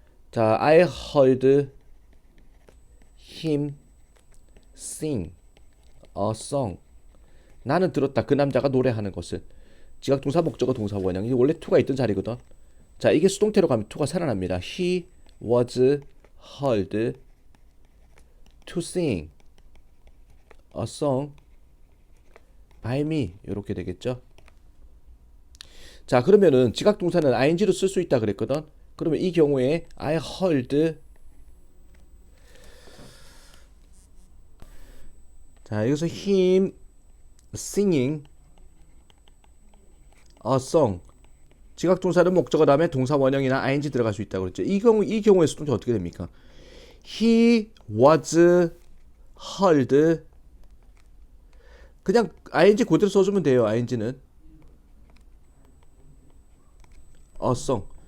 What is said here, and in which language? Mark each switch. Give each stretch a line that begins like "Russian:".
English: 자, I heard him sing a song.
Korean: 나는 들었다. 그 남자가 노래하는 것을. 지각동사, 목적어, 동사 원형. 이게 원래 to가 있던 자리거든. 자, 이게 수동태로 가면 to가 살아납니다.
English: He was heard to sing a song by me.
Korean: 이렇게 되겠죠. 자, 그러면은 지각동사는 ing로 쓸 수 있다 그랬거든. 그러면 이 경우에
English: I heard.
Korean: 자, 여기서
English: him singing a song.
Korean: 지각동사는 목적어 다음에 동사 원형이나 ing 들어갈 수 있다고 그랬죠. 이 경우에 수동태 어떻게 됩니까?
English: He was heard.
Korean: 그냥 ing 그대로 써주면 돼요. ing는 a song.